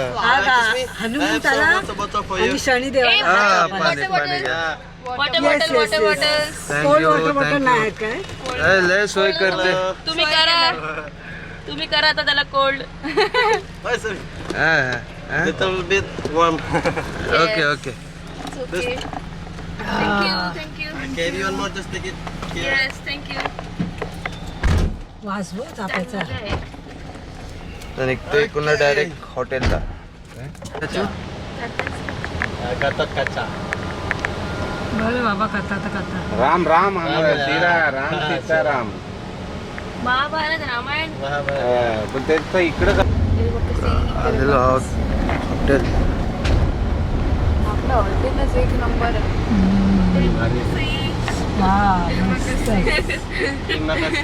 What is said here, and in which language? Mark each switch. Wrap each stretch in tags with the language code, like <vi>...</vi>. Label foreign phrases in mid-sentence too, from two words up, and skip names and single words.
<mr>हनुमंताला आणि शनी देवाला हा चाफा पाणी आहे. पाणी. वॉटर Yes, बॉटल yes, वॉटर yes. बॉटल.</mr> <en>cold water</en> <mr>थँक्यू बॉटल नाही आहेत थँक्यू. काय? लय सोय करते. तुम्ही करा. तुम्ही करा आता त्याला कोल्ड. हा हा</mr> <en>little bit warm. OK OK. OK. Thank you. Carry on more, just take it. yes thank you.</en> <mr>वास बघ चाफ्याचा. तर निघतोय पुन्हा डायरेक्ट हॉटेलला. Gatot kaca. बरं बाबा करता तर करता.</mr> <hi>राम राम हमारा सीरा राम सीता राम.</hi> <mr>महाभारत रामायण. पण त्याचं इकडं आलेलो आहोत हॉटेल. आपलं हॉटेलच एक नंबर आहे. हा मस्त आहे.</mr> <id>Terima kasih.</id>